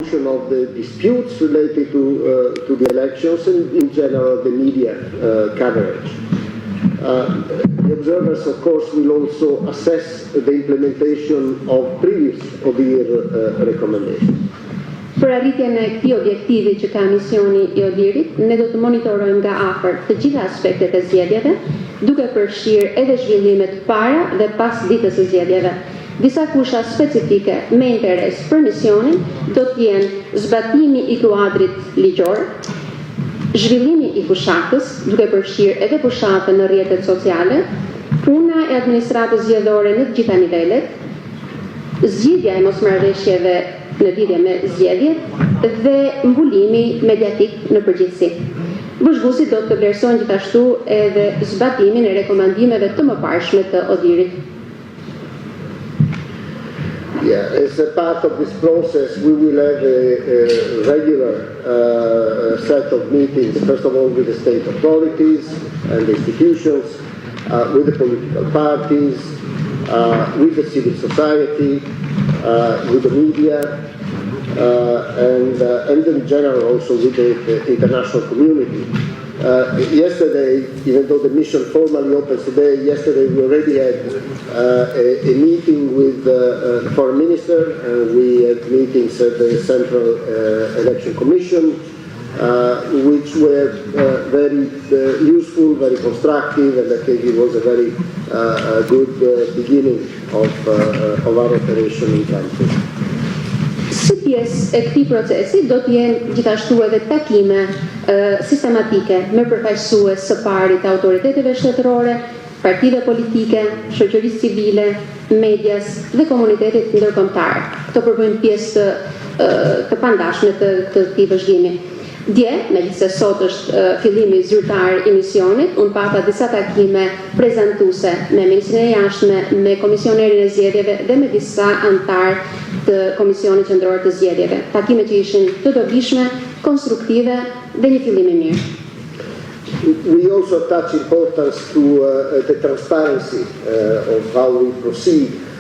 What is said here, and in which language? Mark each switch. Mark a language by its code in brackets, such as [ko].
[en] resolution of the disputes related to the elections and in general the media coverage. The observers, of course, will also assess the implementation of previous ODIHR recommendations. [sq] Për arritjen e këtij objektivi që ka misioni i ODIHR-it, ne do të monitorojmë nga afër të gjitha aspektet e zgjedhjeve, duke përfshirë edhe zhvillimet para dhe pas ditës së zgjedhjeve. Disa kusha specifike me interes për misionin do të jenë zbatimi i kuadrit ligjor, zhvillimi i fushatës, duke përfshirë edhe fushatën në rrjetet sociale, puna e administratës zgjedhore në të gjitha nivelet, zgjidhja e mosmarrëveshjeve në lidhje me zgjedhjet dhe mbulimi mediatik në përgjithësi. Bashkëguesi do të vlerësojnë gjithashtu edhe zbatimin e rekomandimeve të mëparshme të ODIHR-it. [en] Yeah, as a part of this process, we will have a regular set of meetings, first of all with the state authorities and the institutions, with the political parties, with the civil society, with the media, and in general also with the international community. Yesterday, even though the mission formally opens today, yesterday we already had a meeting with the foreign minister, we had meetings at the Central Election Commission, which were very useful, very constructive, and I think it was a very good beginning of our operation in country. [sq] Si pjesë e këtij procesi do të jenë gjithashtu edhe takime sistematike me përfaqësues së pari të autoriteteve shtetërore, partive politike, shoqërisë civile, medias dhe komunitetit ndërkombëtar. Këto përbëjnë pjesë të pandashme të këtij vëzhgimi. Dje, megjithëse sot është fillimi zyrtar i misionit, unë pata disa takime prezantuese me Ministrinë e Jashtme, me Komisionerin e Zgjedhjeve dhe me disa anëtar të Komisionit Qendror të Zgjedhjeve. Takime që ishin të dobishme, konstruktive dhe një fillim i mirë. [en] We also attach importance to the transparency of how we proceed.